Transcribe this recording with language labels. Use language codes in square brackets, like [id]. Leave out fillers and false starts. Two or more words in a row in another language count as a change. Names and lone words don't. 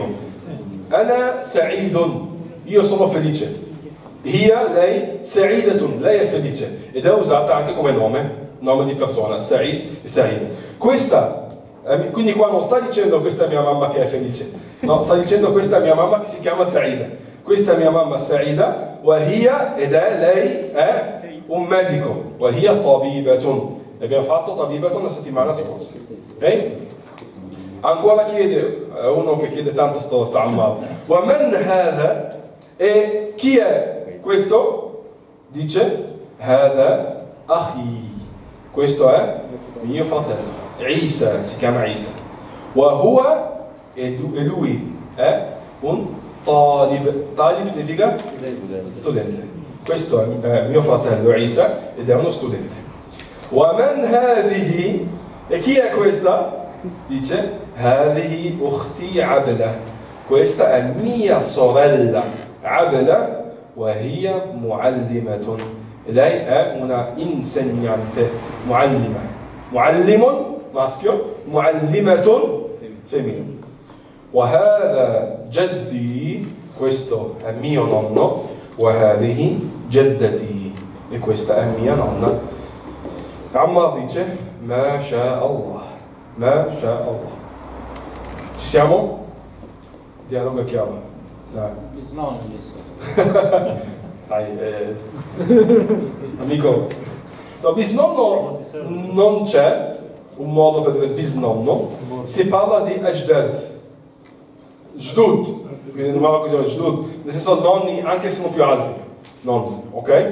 [ar] أنا سعيد. [it] Io sono felice. Hia, lei, Sa'idatun, lei è felice ed è usata anche come nome di persona, Sa'id e Sa'id. Questa, quindi qua non sta dicendo questa è mia mamma che è felice, no, sta dicendo questa è mia mamma che si chiama Sa'ida. Questa è mia mamma Sa'ida, [ar] وهي, [it] ed è, lei è un medico, [ar] وهي طبيبة. [it] Abbiamo fatto tabibatun la settimana scorsa. Ok? Ancora chiede, uno che chiede tanto sta Ammar. [ar] ومن هذا, [it] e chi è questo? Dice [ar] هذا أخي. [it] Questo è mio fratello. Isa, si chiama Isa. [ar] وهو, [it] e lui è un talib. Talib significa studente. Questo è mio fratello Isa ed è uno studente. [ar] وَمَنْ هَذِهِ [it] E chi è questa? Dice [ar] هَذِهِ أُخْتِي عَبْلَةٌ [it] Questa è mia sorella Abla [ar] وهي [it] معلمة lei è una insegnante [ar] معلمة معلم [it] maschio معلمة femminile [ar] وهذا جدي [it] questo è mio nonno [ar] وهذه جدتي [it] e questa è mia nonna Ammar dice [ar] ما شاء الله ما شاء الله [it] ci siamo? Dialogo chiaro dai Bisnonno adesso. Dai, amico, no, bisnonno non c'è un modo per dire bisnonno, si parla di ajdad, jdud, quindi in Marocco jdud, nel senso nonni anche se sono più alti, nonni, ok?